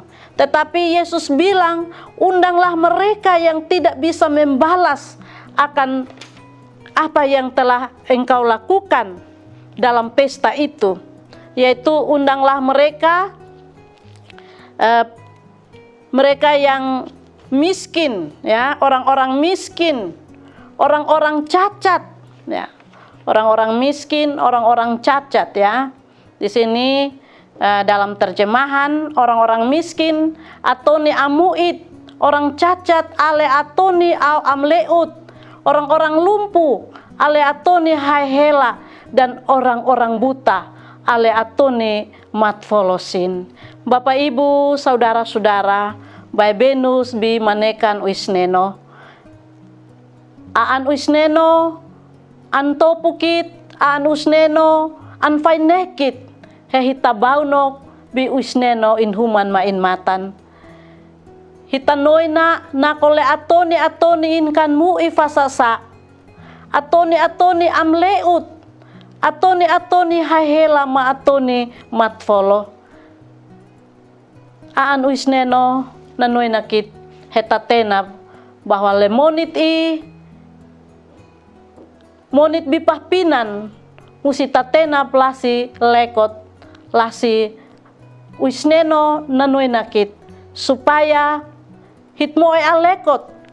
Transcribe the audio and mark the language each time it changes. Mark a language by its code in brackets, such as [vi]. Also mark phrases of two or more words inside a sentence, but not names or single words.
[id] Tetapi Yesus bilang, undanglah mereka yang tidak bisa membalas akan apa yang telah engkau lakukan dalam pesta itu, yaitu undanglah mereka yang miskin, ya, orang-orang miskin, orang-orang cacat, ya, orang-orang miskin, orang-orang cacat, ya. Di sini dalam terjemahan orang-orang miskin [aoz] atoni amuit, [id] orang cacat [aoz] ale atoni au amleut, [id] orang-orang lumpuh [aoz] ale atoni haihela, [id] dan orang-orang buta [aoz] ale atoni matfolosin. [id] Bapak, Ibu, saudara-saudara, [aoz] Bai benus bi manekan uisneno, aan uisneno, an topukit, aan usneno, an fainekit, hehitabaunok bi uisneno in human ma in matan. Hitanoina nakole atoni in kan mu ifasasa, atoni amleut, atoni haihela ma atoni matfolo. Aan uisneno nanoy nakit hetatena bahwa lemonit monit bipahpinan musitatena plasi lekot lasi uisneno nanoy nakit supaya hit moe alekot